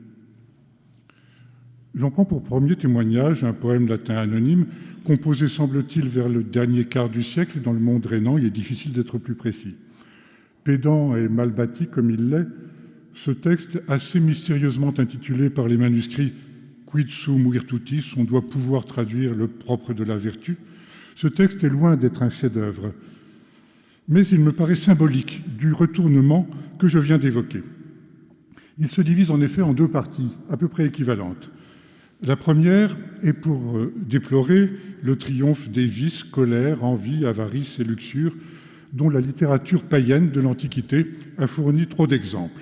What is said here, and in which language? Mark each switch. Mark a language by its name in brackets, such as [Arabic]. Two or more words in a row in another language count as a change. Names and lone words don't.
[French] J'en prends pour premier témoignage un poème latin anonyme, composé, semble-t-il, vers le dernier quart du siècle dans le monde rhénan. Il est difficile d'être plus précis. Pédant et mal bâti comme il l'est, ce texte, assez mystérieusement intitulé par les manuscrits « Quid sum virtutis », on doit pouvoir traduire le propre de la vertu, ce texte est loin d'être un chef-d'œuvre, mais il me paraît symbolique du retournement que je viens d'évoquer. Il se divise en effet en deux parties, à peu près équivalentes. La première est pour déplorer le triomphe des vices, colère, envie, avarice et luxure, dont la littérature païenne de l'Antiquité a fourni trop d'exemples.